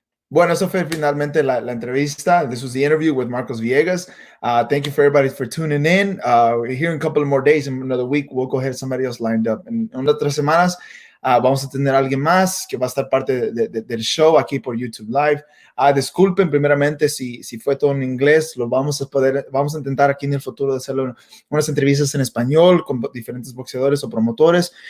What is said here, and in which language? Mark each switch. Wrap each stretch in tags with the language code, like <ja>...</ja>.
<es>Bueno, eso fue finalmente la entrevista.</es> <en>This was the interview with Marcos Villegas. Thank you for everybody for tuning in. We're here in a couple of more days. In another week, we'll go ahead. Somebody else lined up.</en> <es>En unas 3 semanas vamos a tener a alguien más que va a estar parte del show aquí por YouTube Live. Disculpen primeramente si fue todo en inglés. Vamos a intentar aquí en el futuro de hacerlo unas entrevistas en español con diferentes boxeadores o promotores.</es>